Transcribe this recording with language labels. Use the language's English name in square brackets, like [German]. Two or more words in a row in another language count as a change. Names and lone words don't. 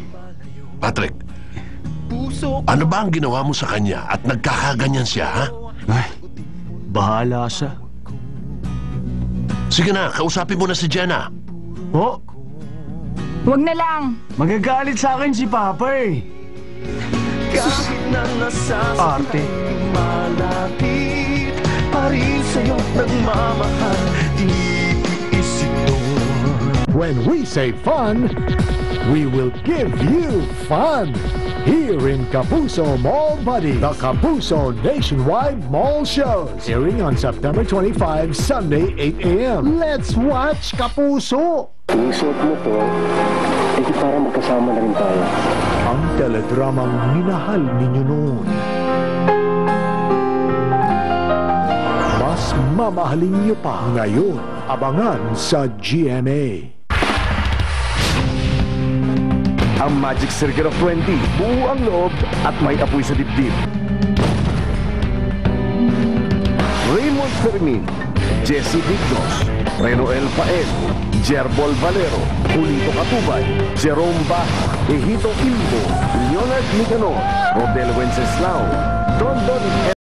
[Filipino] Patrick, ano ba ang ginawa mo sa kanya at nagkakaganyan siya, ha? Ay, bahala siya. Sige na, kausapin mo na si Jenna. Oh, Huwag na lang. magagalit sa akin si Papa eh. Arte. [English] When we say fun, we will give you fun. Here in Kapuso Mall Buddy, the Kapuso Nationwide Mall Shows. Airing on September 25, Sunday, 8 a.m. Let's watch Kapuso! [Filipino] Yung suot mo to, eh para magkasama na rin tayo. Ang teledramang minahal ninyo noon. Mas mamahalin niyo pa ngayon. Abangan sa GMA. Ang Magic Circle of 20, buo ang loob at may apoy sa dibdib. Raymond Fermin, Jesse Dignos, Reno El Pael, Jerbol Valero, Julito Catubay, Jerome Baja, Ejito Ilbo, Leonard Nicanor, Rodel Wenceslao, Don